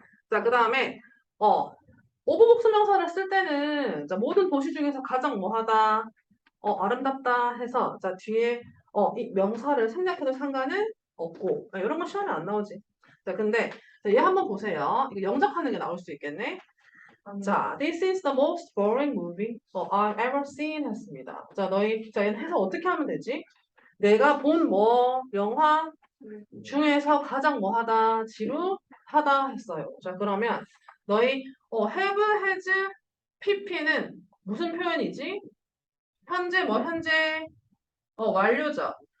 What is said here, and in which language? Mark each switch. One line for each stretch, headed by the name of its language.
Korean: 자, 그 다음에 오브복수 명사를 쓸 때는 자, 모든 도시 중에서 가장 뭐하다 아름답다 해서 자 뒤에 이 명사를 생략해도 상관은 없고 이런 건 시험에 안 나오지. 자 근데 자, 얘 한번 보세요. 이거 영작하는 게 나올 수 있겠네.
English: 자, this is the most boring movie I've ever seen
Korean: 했습니다. 자 얘는 해서 어떻게 하면 되지? 내가 본 뭐 영화 중에서 가장 뭐하다 지루하다 했어요. 자 그러면 너희 have, has, pp는 무슨 표현이지? 현재 완료죠.